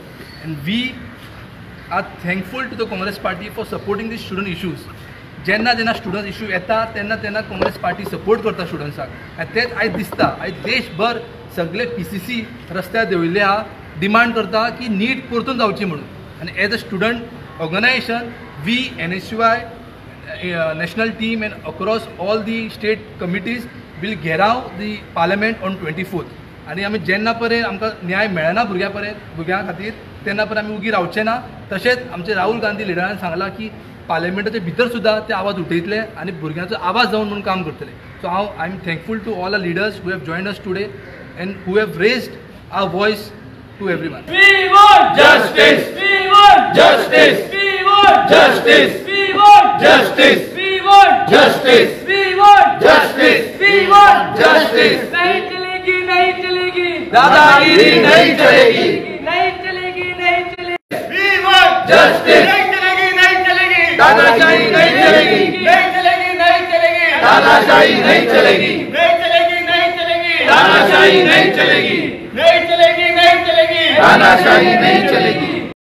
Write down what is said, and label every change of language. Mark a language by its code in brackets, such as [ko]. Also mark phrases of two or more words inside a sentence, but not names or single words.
[en] And we are thankful to the Congress Party for supporting these student issues. [kok] जेन्ना जेन्ना [en] student issue [kok] येता तेन्ना तेन्ना काँग्रेस पार्टी सपोर्ट करता स्टुडंट्साक. आनी तेच आयज दिसता आयज देशभर सगळे PCC रस्त्यार देंवयल्ले आहा, डिमांड करता की नीट परतून जावची म्हणून. [en] आनी as a student organisation we NSUI national team and across all the state committees will घेराव the parliament on 24th. [kok] आनी आमी जेन्ना पर्यंत आमकां न्याय मेळना भुरग्यां खातीर तेन्ना पर्यंत आमी उगी रावचे ना. तशेंच आमचे राहुल गांधी लिडरान सांगला की पार्लिमेंटाचे भितर सुद्दां ते आवाज उठयतले आनी भुरग्यांचो आवाज जावन म्हणून काम करतले. [en] So I am thankful to all our leaders who have joined us today and who have raised our voice to everyone. We want justice. We want justice. We want justice. We want justice. We want justice. We want justice. We want justice. [hi] नहीं चलेगी, नहीं चलेगी. दादागिरी नहीं चलेगी. नहीं चलेगी, नहीं चलेगी. [en] We want justice. [hi] नहीं चलेगी, नहीं चलेगी. दादागिरी नहीं चलेगी. नहीं चलेगी, नहीं चलेगी. दादागिरी नहीं चलेगी. नहीं चलेगी, नहीं चलेगी. दादागिरी नहीं चलेगी. नहीं चलेगी, नहीं चलेगी. तानाशाही नहीं चलेगी.